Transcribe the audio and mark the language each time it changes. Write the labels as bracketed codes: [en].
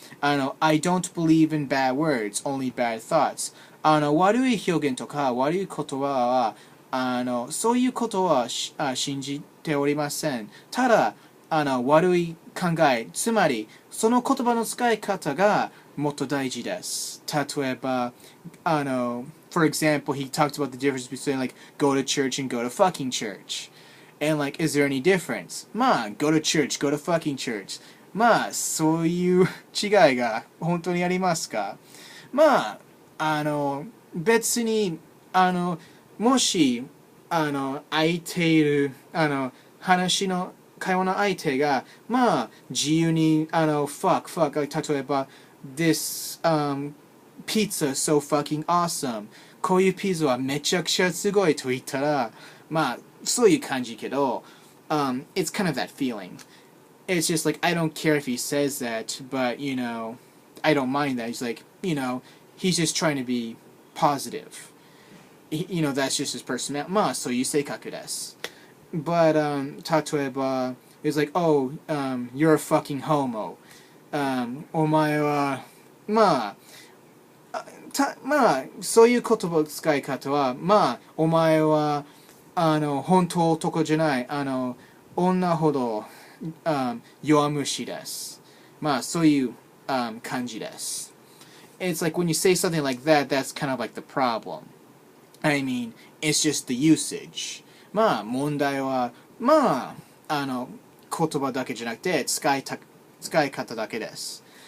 [en] I don't believe in bad words, only bad thoughts. [ja] 悪い表現とか悪い言葉はそういうことは信じておりません。ただ悪い考え、つまりその言葉の使い方がもっと大事です。例えば [en] for example, he talked about the difference between go to church and go to fucking church. And is there any difference? まあ go to church, go to fucking church. [ja] まあそういう違いが本当にありますか？まあ別にもし空いている会話の相手がまあ自由にfuck 例えば [en] this pizza is so fucking awesome [ja] こういうピザはめちゃくちゃすごいと言ったらまあそういう感じけど [en] it's kind of that feeling. It's just I don't care if he says that, but I don't mind that. He's he's just trying to be positive. That's just his personality. [ja] まあそういう性格です。 [en] But [ja] 例えば [en] it's you're a fucking homo. [ja] お前はまあそういう言葉の使い方はまあお前は本当男じゃない女ほど弱虫です。まあそういう感じです。 [en] It's when you say something like that, that's kind of the problem. I mean, it's just the usage. [ja] まあ問題はまあ言葉だけじゃなくて使い方だけです。